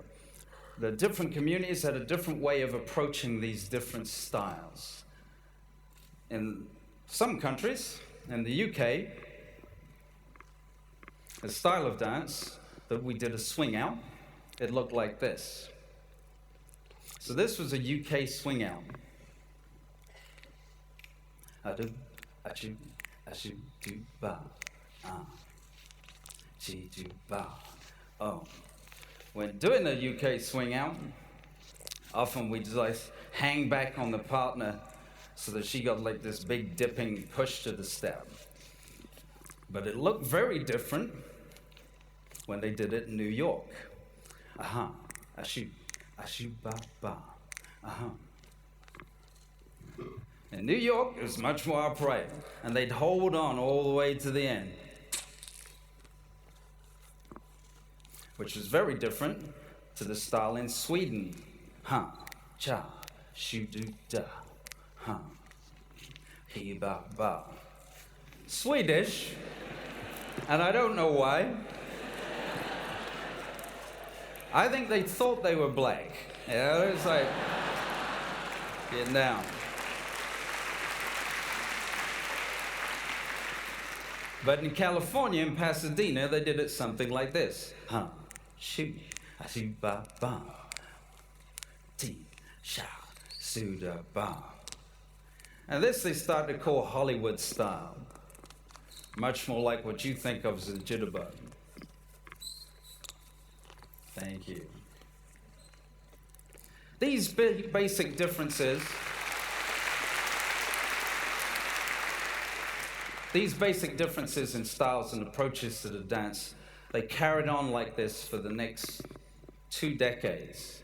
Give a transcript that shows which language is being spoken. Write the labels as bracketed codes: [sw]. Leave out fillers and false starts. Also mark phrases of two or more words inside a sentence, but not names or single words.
[en] The different communities had a different way of approaching these different styles. In some countries, in the UK, a style of dance that we did a swing out, it looked like this. So this was a UK swing out. Adu, achu, achu, do, ba, chi, do, ba, oh. When doing a UK swing out, often we just hang back on the partner so that she got like this big dipping push to the step. But it looked very different when they did it in New York. Aha, ashu, ashu, ba, ba, aha. In New York, it was much more upright, and they'd hold on all the way to the end, which was very different to the style in Sweden. Ha, cha, shu, do, da, ha, he, ba, ba. Swedish, and I don't know why. I think they thought they were black. Yeah, it's like, getting down. But in California, in Pasadena, they did it something like this. Ha, shu, ashu, ba, ba, ti, sha, su, da, ba. And this they started to call Hollywood style. Much more like what you think of as a jitterbug. Thank you. These basic differences in styles and approaches to the dance, they carried on like this for the next 2 decades.